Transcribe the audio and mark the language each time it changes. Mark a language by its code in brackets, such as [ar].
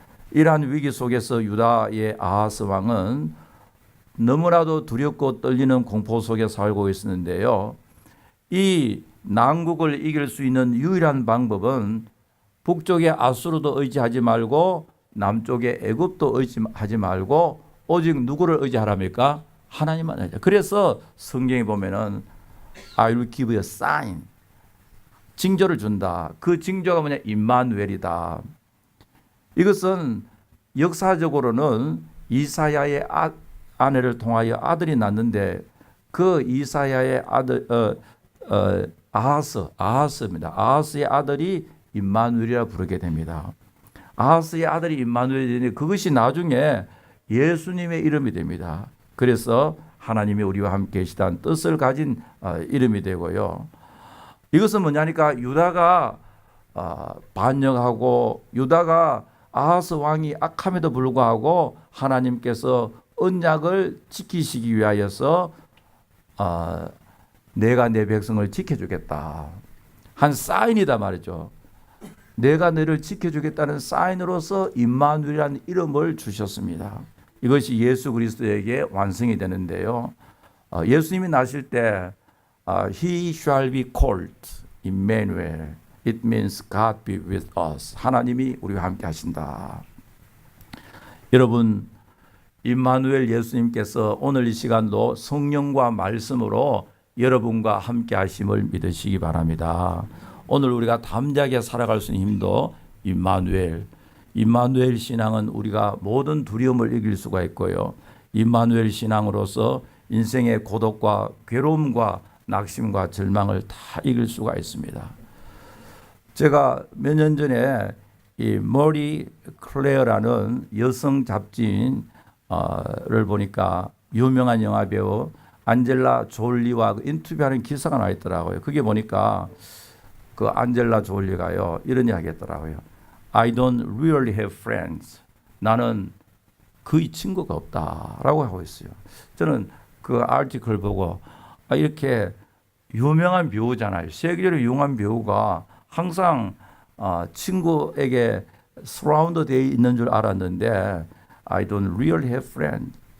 [ko] 이러한 위기 속에서 유다의 아하스 왕은 너무나도 두렵고 떨리는 공포 속에 살고 있었는데요. 이 난국을 이길 수 있는 유일한 방법은 북쪽의 아수르도 의지하지 말고 남쪽의 애굽도 의지하지 말고 오직 누구를 의지하랍니까? 하나님만 의지하라. 그래서 성경에 보면은 [en] I will give you a sign, [ko] 징조를 준다. 그 징조가 뭐냐? 임마누엘이다. 이것은 역사적으로는 이사야의 아내를 통하여 아들이 낳는데, 그 이사야의 아들 아하스입니다. 아하스의 아들이 임마누엘이라 부르게 됩니다. 아하스의 아들이 임마누엘이니 그것이 나중에 예수님의 이름이 됩니다. 그래서 하나님이 우리와 함께 계시다는 뜻을 가진 이름이 되고요. 이것은 뭐냐니까 유다가 반역하고 유다가 아하스 왕이 악함에도 불구하고 하나님께서 언약을 지키시기 위하여서 내가 내 백성을 지켜주겠다 한 사인이다 말이죠. 내가 너를 지켜주겠다는 사인으로서 임마누엘이라는 이름을 주셨습니다. 이것이 예수 그리스도에게 완성이 되는데요. 예수님이 나실 때 [en] He shall be called Emmanuel. It means God be with us. [ko] 하나님이 우리와 함께 하신다. 여러분, 임마누엘 예수님께서 오늘 이 시간도 성령과 말씀으로 여러분과 함께 하심을 믿으시기 바랍니다. 오늘 우리가 담대하게 살아갈 수 있는 힘도 임마누엘 신앙은 우리가 모든 두려움을 이길 수가 있고요. 임마누엘 신앙으로서 인생의 고독과 괴로움과 낙심과 절망을 다 이길 수가 있습니다. 제가 몇 년 전에 이 머리 클레어라는 여성 잡지인을 보니까 유명한 영화 배우 안젤라 졸리와 인터뷰하는 기사가 나 있더라고요. 그게 보니까 그 안젤라 졸리가요 이런 이야기 했더라고요. [en] I don't really have friends. [ko] 나는 거의 친구가 없다라고 하고 있어요. 저는 그 아티클 보고 이렇게 유명한 배우잖아요. 세계적으로 유명한 배우가 항상 친구에게 서라운드 되어 있는 줄 알았는데 [en] I don't really have friends.